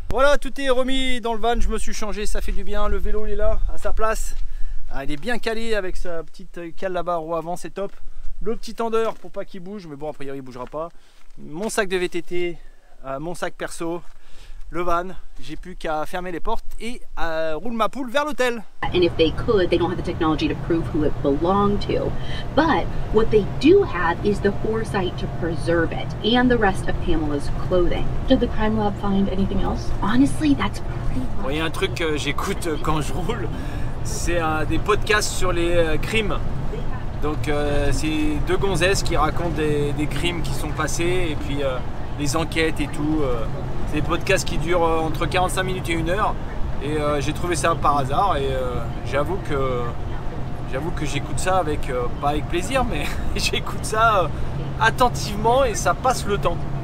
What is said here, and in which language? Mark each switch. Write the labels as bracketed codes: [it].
[fr] Voilà, tout est remis dans le van, je me suis changé, ça fait du bien, le vélo il est là, à sa place. Il est bien calé avec sa petite cale là-bas, roue avant, c'est top. Le petit tendeur pour pas qu'il bouge, mais bon, a priori il bougera pas. Mon sac de VTT, mon sac perso. Le van, j'ai plus qu'à fermer les portes et roule ma poule vers l'hôtel. [en] And if they could, they don't have the technology to prove who it belonged to. But what they do have is the foresight to preserve it and the rest of Pamela's clothing. Did the crime lab find anything else? Honestly, that's pretty much... [fr] Bon, il y a un truc que j'écoute quand je roule, c'est des podcasts sur les crimes. Donc c'est 2 gonzesses qui racontent des crimes qui sont passés et puis les enquêtes et tout. C'est des podcasts qui durent entre 45 minutes et 1 heure. Et j'ai trouvé ça par hasard et j'avoue que j'écoute ça avec, pas avec plaisir, mais j'écoute ça attentivement et ça passe le temps.